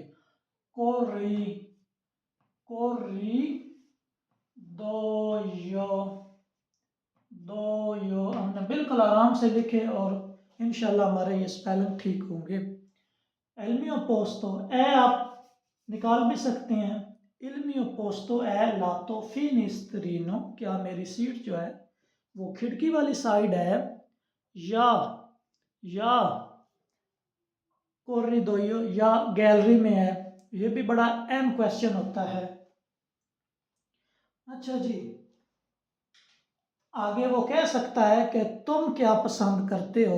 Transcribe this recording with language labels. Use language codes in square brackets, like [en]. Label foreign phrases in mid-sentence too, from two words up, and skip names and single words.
[ur] کوری، کوری دویو، دویو ہم نے بالکل آرام سے لکھے اور ان شاء اللہ ہمارے یہ سپیلنگ ٹھیک ہوں گے. [it] il mio posto [ur] ای آپ نکال بھی سکتے ہیں, [it] il mio posto è lato finestrino, [ur] کیا میری سیٹ جو ہے وہ کھڑکی والی سائیڈ ہے، یا کوریدوئیو یا گیلری میں ہے. یہ بھی بڑا اہم کویسچن ہوتا ہے۔ اچھا جی، آگے وہ کہہ سکتا ہے کہ تم کیا پسند کرتے ہو.